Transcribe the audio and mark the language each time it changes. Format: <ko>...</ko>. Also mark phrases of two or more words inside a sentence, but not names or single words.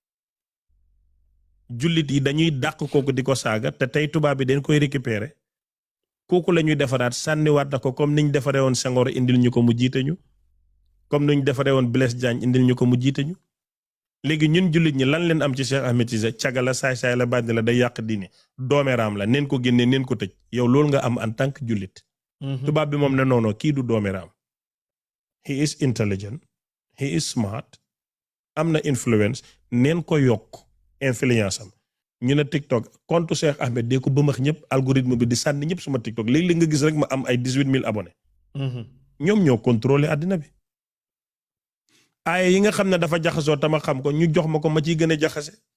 <wo>jullit yi dañuy dàq kooku di ko saaga te tey tubaab bi dañ koy récupérer kooku la ñuy defaraat sànniwaat na ko comme niñ defaree woon Senghor indil ñu ko mu jiite ñu comme niñ defaree woon Blaise Diagne indil ñu ko mu jiite ñu léegi ñun jullit ñi lan leen am ci Cheikh Ahmed Cissé caga la saay-saay la bànni la day yàq diine doomeeraam la neen ko génnee neen ko tëj yow loolu nga am</wo> <fr>en tant que</fr> <wo>jullit tubaab bi moom ne noonu kii du doomeeraam</wo> <en>he is intelligent he is smart</en> <wo>am na influence neen ko yokk influence am ñu ne TikTok compte Cheikh Ahmed dee ko bëmax ñëpp algorithme bi di sànni ñëpp suma TikTok léegi-léegi nga gis rek ma am ay 18,000 abonnés ñoom ñoo contrôler àddina bi aaya yi nga xam ne dafa jaxasoo tama xam ko ñu jox ma ko ma ciy gën a jaxase</wo>